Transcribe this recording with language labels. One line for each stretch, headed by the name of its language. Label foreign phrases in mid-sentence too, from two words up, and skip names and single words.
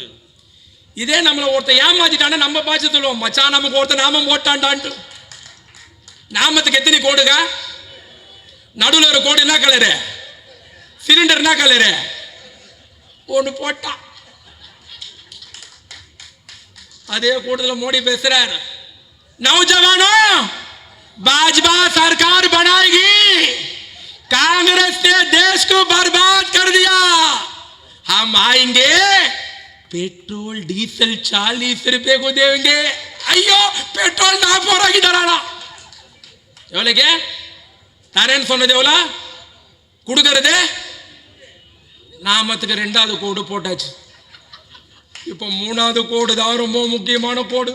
Tamil: இதே நம்மளை ஒருத்தர் ஏமாத்திட்டானே நம்ம பாய்ச்சி சொல்லுவோம், மச்சான் நமக்கு ஒருத்தர் நாமம் போட்டான்டான்ட்டு. நாமத்துக்கு எத்தனை கோடுங்க? நடுவில் ஒரு கோடு என்ன கலரு? சிலிண்டர் என்ன கலரு? ஒன்று போட்டான். அதே கூட்டத்தில் மோடி பேசுறார்,
Hindi: नौजवानों भाजपा सरकार बनाएगी, कांग्रेस ने देश को बर्बाद कर दिया, हम आएंगे पेट्रोल डीजल 40 रुपए को देंगे.
Tamil: ஐயோ பெட்ரோல் 40 ரூபாய்க்கு தரானா? எவ்வளவுக்கு தரேன்னு சொன்னது எவ்வளோ? கொடுக்கறது நாமத்துக்கு 2வது கோடு போட்டாச்சு. இப்போ 3வது கோடு தான் ரொம்ப முக்கியமான கோடு.